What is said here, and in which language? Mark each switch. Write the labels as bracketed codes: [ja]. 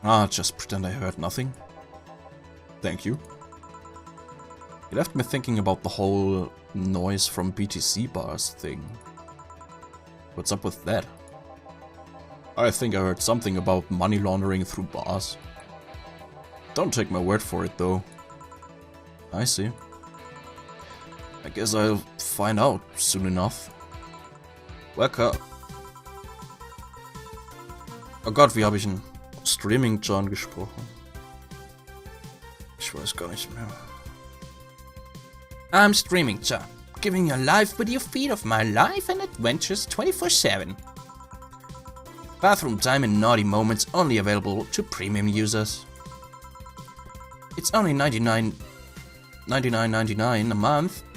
[en] Just pretend I heard nothing. Thank you. You left me thinking about the whole noise from BTC bars thing. What's up with that? I think I heard something about money laundering through bars. Don't take my word for it, though. I see. I guess I'll find out soon enough. Welcome. [de] Oh Gott, wie habe ich einen Streaming-John gesprochen? Ich weiß gar nicht mehr. [en] I'm Streaming John, giving you a live video feed of my life and adventures 24/7. Bathroom time and naughty moments only available to premium users. It's only $99.99 a month.